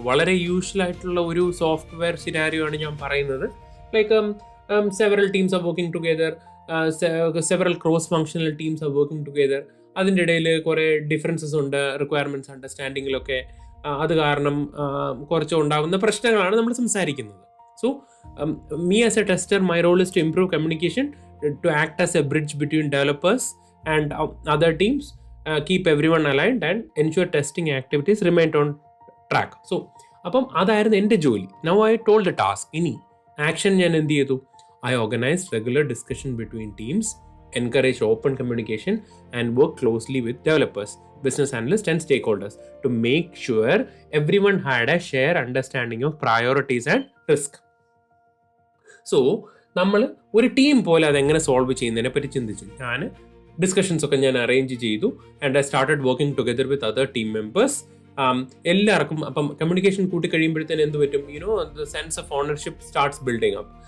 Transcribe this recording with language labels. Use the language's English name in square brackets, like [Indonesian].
[Malayalam] വളരെ യൂഷ്വൽ ആയിട്ടുള്ള ഒരു സോഫ്റ്റ്വെയർ സിനാരിയോ ആണ് ഞാൻ പറയുന്നത്. [English] Like several teams are working together, several cross functional teams are working together. [Malayalam] അതിൻ്റെ ഇടയിൽ കുറേ ഡിഫറൻസസ് ഉണ്ട്, റിക്വയർമെൻറ്റ്സ് അണ്ടർസ്റ്റാൻഡിങ്ങിലൊക്കെ. അത് കാരണം കുറച്ച് ഉണ്ടാകുന്ന പ്രശ്നങ്ങളാണ് നമ്മൾ സംസാരിക്കുന്നത്. [English] So me as a tester, my role is to improve communication, to act as a bridge between developers and other teams, keep everyone aligned and ensure testing activities remained on track. [Malayalam] So അപ്പം അതായിരുന്നു എൻ്റെ ജോലി. [English] Now I told the task. [Malayalam] ഇനി action ഞാൻ എന്ത് ചെയ്തു? [English] I organized regular discussion between teams, encouraged open communication and worked closely with developers, business analysts and stakeholders to make sure everyone had a shared understanding of priorities and risk. [Malayalam] So നമ്മൾ ഒരു team പോലെ അതെങ്ങനെ solve ചെയ്യുന്നതിനെ പറ്റി ചിന്തിച്ചു. ഞാൻ discussions ഒക്കെ ഞാൻ അറേഞ്ച് ചെയ്തു [English] And I started working together with other team members. [Malayalam] എല്ലാവർക്കും അപ്പം കമ്മ്യൂണിക്കേഷൻ കൂട്ടി കഴിയുമ്പോഴത്തേന് എന്ത് പറ്റും? [English] The sense of ownership starts building up.